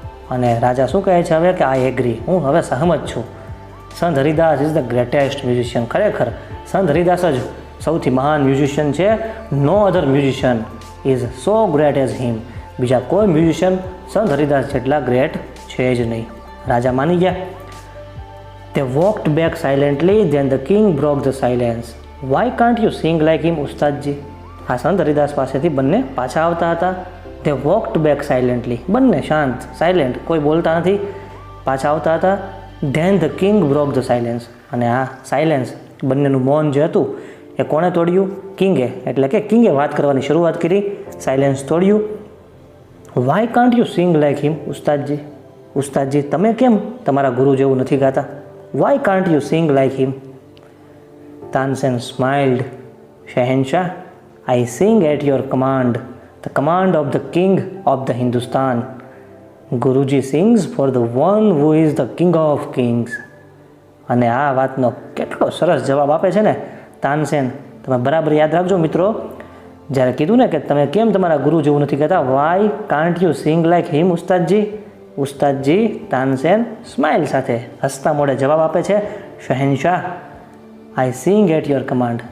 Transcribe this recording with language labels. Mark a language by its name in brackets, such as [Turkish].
[Gujarati] અને રાજા શું કહે છે હવે કે [English] I agree, [Gujarati] હું હવે સહમત છું. [English] Sant Haridas is the greatest musician, [Gujarati] ખરેખર સંત હરિદાસ જ સૌથી મહાન મ્યુઝિશિયન છે. [English] No other musician is so great as him. [Gujarati] બીજા કોઈ મ્યુઝિશિયન સંત હરિદાસ જેટલા ગ્રેટ છે જ નહીં. રાજા માની ગયા. [English] They walked back silently, then the king broke the silence. Why can't you sing like him, Ustadji? [Gujarati] આ સંત હરિદાસ પાસેથી બંને પાછા આવતા હતા. [English] They walked back silently, [Gujarati] બંને શાંત, સાયલેન્ટ, કોઈ બોલતા નથી, પાછા આવતા હતા. [English] Then the king broke the silence. [Gujarati] અને આ સાયલેન્સ, બંનેનું મૌન જે હતું એ કોણે તોડ્યું? કિંગે. એટલે કે કિંગે વાત કરવાની શરૂઆત કરી, silence તોડ્યું. [English] Why can't you sing like him, Ustadji? [Gujarati] ઉસ્તાદજી, તમે કેમ તમારા ગુરુ જેવું નથી ગાતા? [English] Why can't you sing like him? Tansen smiled. Shahenshah, I sing at your command, the command of the king of the Hindustan. Guruji sings for the one who is the king of kings. [Gujarati] અને આ વાતનો કેટલો સરસ જવાબ આપે છે ને તાનસેન. તમે બરાબર યાદ રાખજો મિત્રો, જ્યારે કીધું ને કે તમે કેમ તમારા ગુરુ જેવું નથી કહેતા, [English] why can't you sing like him, [Gujarati] ઉસ્તાદજી? ઉસ્તાદજી Tansen smile સાથે હસતા મોઢે જવાબ આપે છે, શહેનશાહ, [English] I sing at your command.